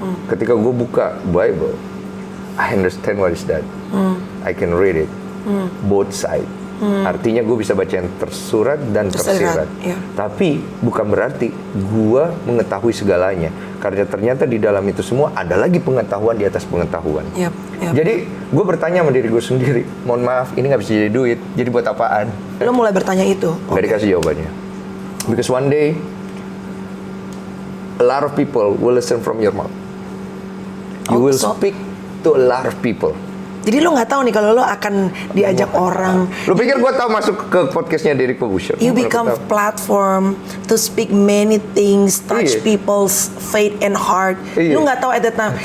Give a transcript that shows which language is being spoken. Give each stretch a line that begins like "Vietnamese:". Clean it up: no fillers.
Indonesian: Ketika gue buka Bible,
English: I understand what is that. I can read it. Both side.
Indonesian: Artinya gue bisa baca yang tersurat dan tersirat. Iya. Tapi bukan berarti gue mengetahui segalanya. Karena ternyata di dalam itu semua ada lagi pengetahuan di atas pengetahuan. Yep. Jadi gue bertanya sama diri gue sendiri, mohon maaf ini nggak bisa jadi duit, jadi buat apaan? Lo mulai bertanya itu? Nggak dikasih jawabannya.
English: Because one day, a lot of people will listen from your mouth. You will speak to a lot of people.
Indonesian: Jadi lo nggak tahu nih kalau lo akan diajak orang. Lo pikir gue tahu masuk ke podcastnya Derek Publisher?
English: You become platform to speak many things, touch people's faith and heart.
Indonesian: Lo nggak tahu
English: at that time.